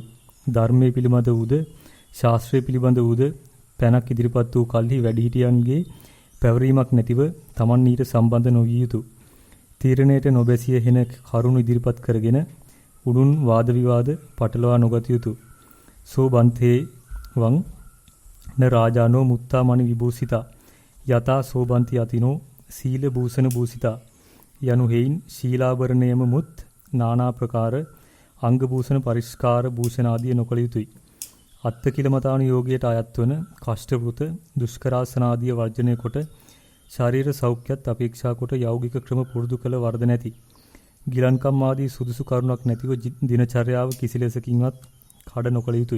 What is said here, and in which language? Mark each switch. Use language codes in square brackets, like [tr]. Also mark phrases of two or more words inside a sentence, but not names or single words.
[si] ධර්මයේ පිළිබඳ වූද ශාස්ත්‍රයේ පිළිබඳ වූද පැනක් ඉදිරිපත් වූ කල්හි වැඩිහිටියන්ගේ පැවරීමක් නැතිව තමන් ඊට සම්බන්ධ නොවිය යුතුය. තීරණයට නොබැසිය හෙන කරුණු ඉදිරිපත් කරගෙන උඩුන් වාද විවාද පටලවා නොගත යුතුය. [pi] සෝ බන්තේ වං න රාජානෝ මුත්තාමණි විභූසිතා යතා සෝබන්ති අතිනෝ සීල භූෂණ භූසිතා [si] යනු හේයින් ශීලාභරණයම මුත් නානා ප්‍රකාර අංග භූෂණ පරිස්කාර භූෂණ ආදී නොකළ යුතුය. අත්තිකිලමතාණු යෝගයට අයත් වන කෂ්ඨවෘත දුෂ්කරාසන ආදී වර්ජනය කොට ශාරීරික සෞඛ්‍යත් අපේක්ෂා කොට යෞගික ක්‍රම පුරුදු කළ වර්ධ නැති ගිලන්කම් ආදී සුදුසු කරුණක් නැතිව දිනචර්යාව කිසිලෙසකින්වත් කඩ නොකළ යුතුය.